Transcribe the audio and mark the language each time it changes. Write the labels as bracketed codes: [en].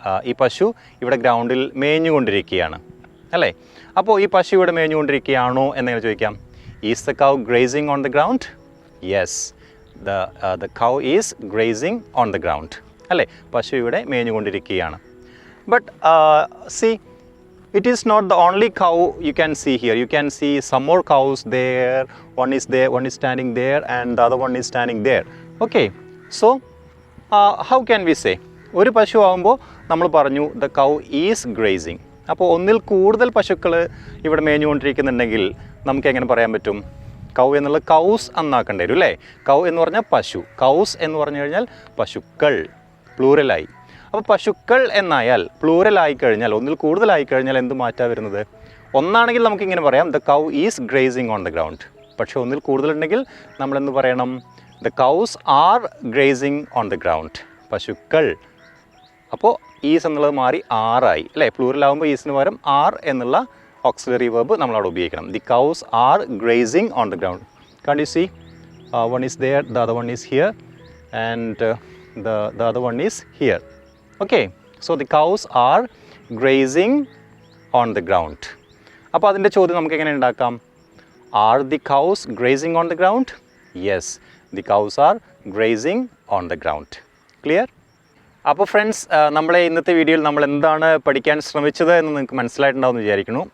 [ml] ഈ പശു ഇവിടെ ഗ്രൗണ്ടിൽ മേഞ്ഞുകൊണ്ടിരിക്കുകയാണ് അല്ലേ? അപ്പോൾ ഈ പശു ഇവിടെ മേഞ്ഞുകൊണ്ടിരിക്കുകയാണോ എന്നെങ്ങനെ ചോദിക്കാം? [en] Is the cow grazing on the ground? Yes, the cow is grazing on the ground അല്ലേ? [ml] പശു ഇവിടെ മേഞ്ഞുകൊണ്ടിരിക്കുകയാണ്. But C, [en] it is not the only cow you can see here. You can see some more cows there. One is standing there, and the other one is standing there. Okay, so how can we say? [ml] ഒരു പശു ആകുമ്പോൾ നമ്മൾ പറഞ്ഞു [en] The cow is grazing. [ml] അപ്പോൾ ഒന്നിൽ കൂടുതൽ പശുക്കൾ ഇവിടെ മേഞ്ഞുകൊണ്ടിരിക്കുന്നുണ്ടെങ്കിൽ നമുക്ക് എങ്ങനെ പറയാൻ പറ്റും? കൗ എന്നുള്ള കൗസ് എന്നാക്കേണ്ടി വരും അല്ലേ? കൗ എന്ന് പറഞ്ഞാൽ പശു, കൗസ് എന്ന് പറഞ്ഞു കഴിഞ്ഞാൽ പശുക്കൾ, പ്ലൂറലായി. അപ്പോൾ പശുക്കൾ എന്നായാൽ പ്ലൂറലായി കഴിഞ്ഞാൽ, ഒന്നിൽ കൂടുതലായി കഴിഞ്ഞാൽ എന്ത് മാറ്റാ വരുന്നത്? ഒന്നാണെങ്കിൽ നമുക്കിങ്ങനെ പറയാം [en] The cow is grazing on the ground. [ml] പക്ഷേ ഒന്നിൽ കൂടുതലുണ്ടെങ്കിൽ നമ്മളെന്ത് പറയണം? [en] The cows are grazing on the ground. പശുക്കൾ. [ml] അപ്പോൾ ഈസ് എന്നുള്ളത് മാറി ആറായി അല്ലേ? പ്ലൂറലാകുമ്പോൾ ഈസിന് പകരം ആർ എന്നുള്ള ഓക്സിലറി വെർബ് നമ്മളവിടെ ഉപയോഗിക്കണം. [en] The cows are grazing on the ground. Can you see? One is there, the other one is here, and the other one is here. Okay, so the cows are grazing on the ground. [ml] അപ്പോൾ അതിൻ്റെ ചോദ്യം നമുക്ക് എങ്ങനെ ഉണ്ടാക്കാം? [en] Are the cows grazing on the ground? Yes, the cows are grazing on the ground. Clear? [ml] അപ്പോൾ friends, നമ്മളെ ഇന്നത്തെ വീഡിയോയിൽ നമ്മൾ എന്താണ് പഠിക്കാൻ ശ്രമിച്ചത് എന്ന് നിങ്ങൾക്ക് മനസ്സിലായിട്ടുണ്ടാവുമെന്ന് വിചാരിക്കുന്നു.